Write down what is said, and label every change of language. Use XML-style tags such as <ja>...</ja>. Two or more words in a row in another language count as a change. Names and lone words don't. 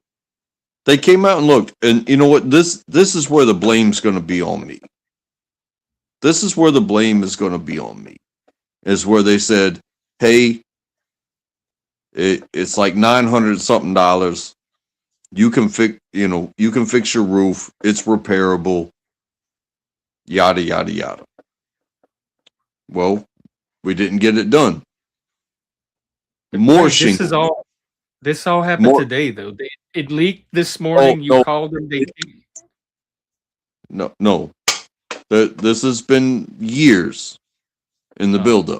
<en>They came out and looked, and you know what? This is where the blame's going to be on me. This is where the blame is going to be on me. Is where they said, "Hey, it's like $900 something. You can fix, you can fix your roof. It's repairable. Yada yada yada." Well, we didn't get it done. More shingles. This all happened today, though. It leaked this morning. You called them. No. This has been years in the buildup.</en>